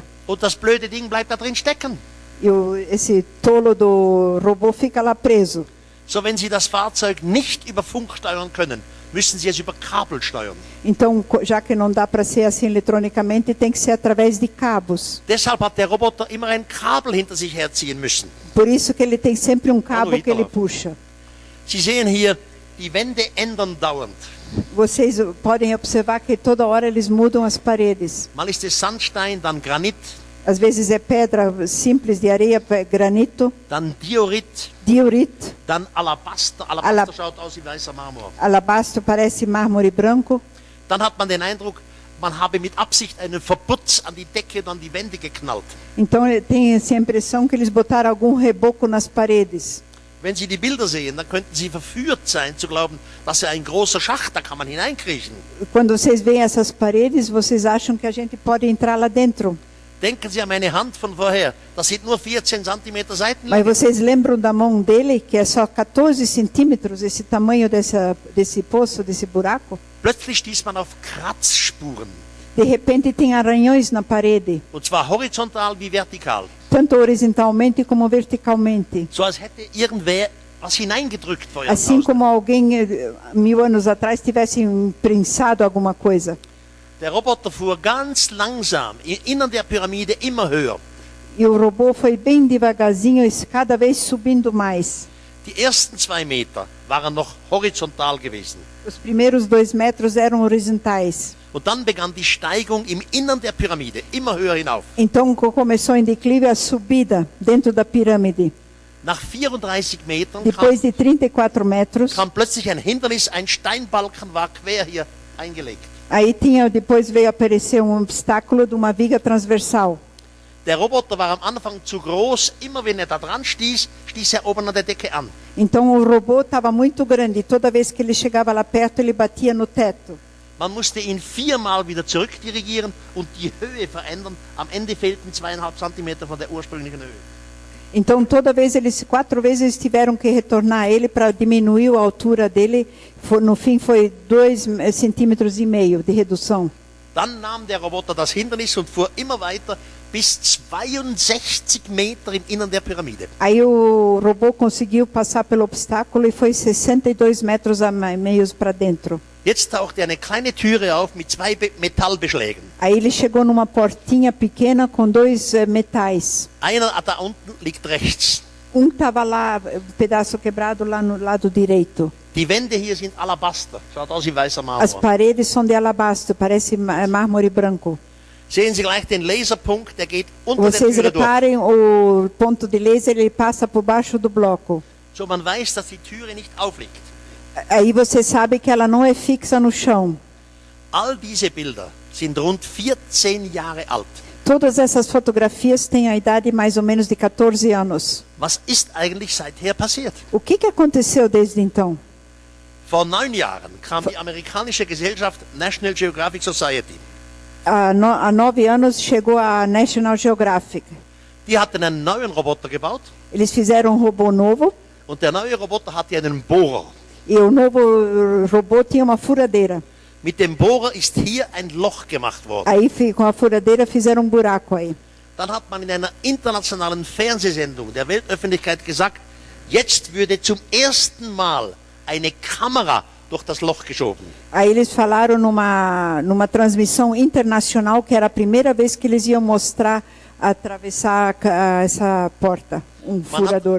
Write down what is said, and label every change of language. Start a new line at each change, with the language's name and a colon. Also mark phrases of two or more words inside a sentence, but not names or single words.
German: Und das blöde Ding bleibt da drin stecken.
Portuguese: E esse tolo do robô fica lá preso.
German: So, wenn Sie das Fahrzeug nicht über Funk steuern können, müssen Sie es über Kabel steuern.
Portuguese: Então, já que não dá para ser assim eletronicamente, tem que ser através de cabos.
German: Deshalb hat der Roboter immer ein Kabel hinter sich herziehen müssen.
Portuguese: Por isso que ele tem sempre cabo que ele puxa.
German: Sie sehen hier, die Wände ändern dauernd.
Portuguese: Vocês podem observar que toda hora eles mudam as paredes.
German: Mal ist es Sandstein, dann Granit.
Portuguese: Às vezes é pedra simples de areia, granito.
German: Dann Diorit.
Portuguese: Diorit.
German: Dann Alabaster. Alabaster schaut aus wie weißer Marmor.
Portuguese: Alabastro parece mármore branco.
German: Dann hat man den Eindruck, man habe mit Absicht einen Verputz an die Decke und an die Wände geknallt.
Portuguese: Então tem essa impressão que eles botaram algum reboco nas paredes.
German: Wenn Sie die Bilder sehen, dann könnten Sie verführt sein zu glauben, das ist ein großer Schacht, da kann man hineinkriechen.
Portuguese: Quando vocês veem essas paredes, vocês acham que a gente pode entrar lá dentro.
German: Denken Sie an meine Hand von vorher. Das sind nur 14 cm Seitenlänge.
Portuguese: Mas vocês lembram da mão dele, que é só 14 centímetros, esse tamanho desse poço, desse buraco?
German: Plötzlich stieß man auf Kratzspuren.
Portuguese: De repente tem arranhões na parede.
German: Und zwar horizontal wie vertikal.
Portuguese: Tanto horizontalmente como verticalmente.
German: So als hätte irgendwer was hineingedrückt vor
Portuguese: Assim como alguém 1000 anos atrás tivesse imprensado alguma coisa.
German: Der Roboter fuhr ganz langsam im Innern der Pyramide immer höher.
Portuguese: E o robô foi bem devagarzinho, cada vez subindo mais.
German: Die ersten 2 Meter waren noch horizontal gewesen.
Portuguese: Os primeiros 2 metros eram horizontais.
German: Und dann begann die Steigung im Innern der Pyramide, immer höher hinauf.
Portuguese: Então começou em declive a subida dentro da pirâmide.
German: Nach 34 Metern
Portuguese: Depois de 34 metros,
German: kam plötzlich ein Hindernis, ein Steinbalken war quer hier eingelegt.
Portuguese: Aí depois veio aparecer obstáculo de uma viga transversal.
German: Der Roboter war am Anfang zu groß, immer wenn da dran stieß er oben an der Decke an.
Portuguese: Então o robô estava muito grande, toda vez que ele chegava lá perto, ele batia no teto.
German: Man musste ihn 4-mal wieder zurückdirigieren und die Höhe verändern. Am Ende fehlten 2,5 Zentimeter von der ursprünglichen Höhe.
Portuguese: Então toda vez 4 vezes eles tiveram que retornar ele para diminuir a altura dele. No fim foi 2,5 centímetros de redução.
German: Dann nahm der Roboter das Hindernis und fuhr immer weiter bis 62 Meter im Innern der Pyramide.
Portuguese: Aí o robô conseguiu passar pelo obstáculo e foi 62 metros a meios para dentro.
German: Jetzt tauchte eine kleine Türe auf mit 2 Metallbeschlägen.
Portuguese: Aí ele chegou numa portinha pequena com 2 metais.
German: Einer da unten liegt rechts.
Portuguese: Estava lá, pedaço quebrado lá no lado direito.
German: Die Wände hier sind Alabaster. Schaut aus wie weißer Marmor.
Portuguese: As paredes são de alabastro, parece mármore branco.
German: Sehen Sie gleich den Laserpunkt, der geht unter der
Portuguese: Vocês
German: Türe durch.
Portuguese: reparem, o ponto de laser ele passa por baixo do bloco.
German: So man weiß, dass die Türe nicht aufliegt.
Portuguese: Aí você sabe que ela não é fixa no chão.
German: All diese Bilder sind rund 14 Jahre alt.
Portuguese: Todas essas fotografias têm a idade mais ou menos de 14 anos.
German: Was ist eigentlich seither passiert?
Portuguese: O que aconteceu desde então?
German: Vor 9 Jahren kam die amerikanische Gesellschaft National Geographic Society.
Portuguese: Há 9 anos chegou a National Geographic.
German: Die hatten einen neuen Roboter gebaut.
Portuguese: Eles fizeram robô novo.
German: Und der neue Roboter hatte einen Bohrer.
Portuguese: E o novo robô tinha uma furadeira.
German: Mit dem Bohrer ist hier ein Loch gemacht worden.
Portuguese: Aí com a furadeira fizeram buraco aí.
German: Dann hat man in einer internationalen Fernsehsendung der Weltöffentlichkeit gesagt, jetzt würde zum ersten Mal eine Kamera durch das Loch geschoben.
Portuguese: Aí eles falaram numa transmissão internacional que era a primeira vez que eles iam mostrar atravessar essa porta, furador.